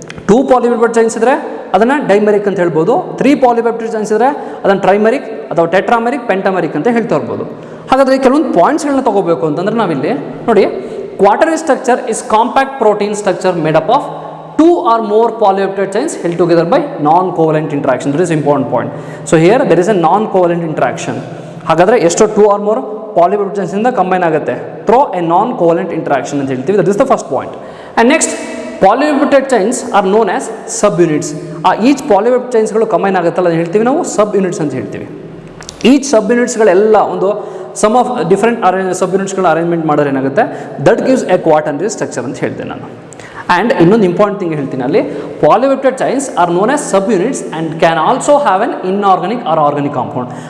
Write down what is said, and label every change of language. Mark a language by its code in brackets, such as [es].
[kn] 2 polypeptide chains ಇದ್ದರೆ ಅದನ್ನು ಡೈಮೆರಿಕ್ ಅಂತ ಹೇಳ್ಬೋದು, 3 ಪಾಲಿಪೆಪ್ಟೈಡ್ ಚೈನ್ಸ್ ಇದ್ದರೆ ಅದನ್ನು ಟ್ರೈಮೆರಿಕ್ ಅಥವಾ ಟೆಟ್ರಾಮೆರಿಕ್, ಪೆಂಟಾಮೆರಿಕ್ ಅಂತ ಹೇಳ್ತಾ ಇರ್ಬೋದು. ಹಾಗಾದರೆ ಕೆಲವೊಂದು ಪಾಯಿಂಟ್ಸ್ಗಳನ್ನ ತೊಗೋಬೇಕು ಅಂತಂದರೆ ನಾವಿಲ್ಲಿ ನೋಡಿ, [en] Quaternary structure is compact protein structure made up of 2 or more polypeptide chains held together by non-covalent interaction. That is important point. So here there is a non-covalent interaction. [kn] ಹಾಗಾದರೆ ಎಷ್ಟು [en] 2 or more polypeptide chains [kn] ಇಂದ combine ಆಗುತ್ತೆ through A non-covalent interaction ಅಂತ ಹೇಳ್ತೀವಿ. [en] That is the first point. And next, polypeptide chains are known as subunits. [kn] Each polypeptide chainsಗಳು combine ಆಗುತ್ತಲ್ಲ ಅದನ್ನು ಹೇಳ್ತೀವಿ ನಾವು ಸಬ್ ಯೂನಿಟ್ಸ್ ಅಂತ ಹೇಳ್ತೀವಿ. ಈಚ್ ಸಬ್ ಯೂನಿಟ್ಸ್ಗಳೆಲ್ಲ ಒಂದು some of different sub ಯೂನಿಟ್ಸ್ಗಳನ್ನ arrangement ಮಾಡೋರು ಏನಾಗುತ್ತೆ, that gives A quaternary structure ಅಂತ ಹೇಳ್ದೆ ನಾನು. [en] and [kn] ಇನ್ನೊಂದು ಇಂಪಾರ್ಟೆಂಟ್ ಥಿಂಗ್ ಹೇಳ್ತೀನಿ ಅಲ್ಲಿ, [en] Polypeptide chains are known as subunits and can also have an inorganic or organic compound.